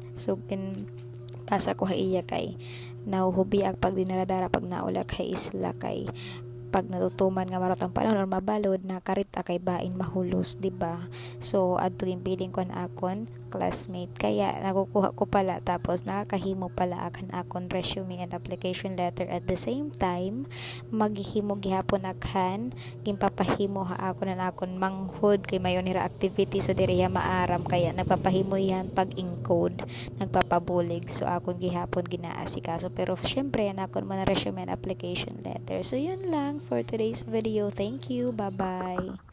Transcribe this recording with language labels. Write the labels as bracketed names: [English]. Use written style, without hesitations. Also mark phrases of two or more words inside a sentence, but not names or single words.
[Waray] So, pasa ko iya kay nahuhubi ang pag dinaradara pag naulak kay isla kay pag natutuman nga marot ang panahon or mabalod na karita kay bain mahulos, [Filipino] di ba? [Waray] So adto yung piling ko na akon classmate kaya nakukuha ko pala tapos nakakahimo pala akan akon [English] resume and application letter at the same time [Waray] maghihimo gihapon akhan gimpapahimo ha ako na akon manghud kay mayon nira activity so diriya maaram kaya nagpapahimo yan pag encode nagpapabulig so akon gihapon ginaasikaso pero syempre yan akon man [English] resume and application letter. So yun lang for today's video. Thank you. Bye-bye.